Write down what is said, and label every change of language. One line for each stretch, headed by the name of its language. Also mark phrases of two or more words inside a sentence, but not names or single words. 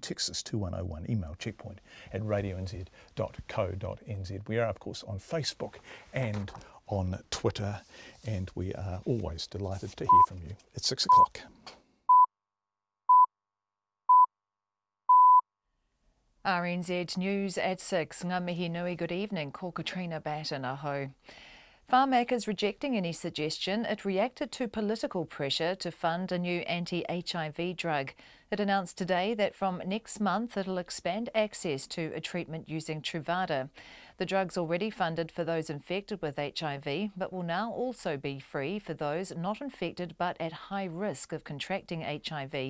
English: Text us 2101, email checkpoint@radionz.co.nz. We are, of course, on Facebook and on Twitter, and we are always delighted to hear from you at 6 o'clock. RNZ News at 6.
Māori: Ngā mihi nui,
English: good evening.
Māori: Ko Katrina Batten, aho.
English: Pharmac is rejecting any suggestion it reacted to political pressure to fund a new anti-HIV drug. It announced today that from next month it'll expand access to a treatment using Truvada. The drug's already funded for those infected with HIV, but will now also be free for those not infected but at high risk of contracting HIV.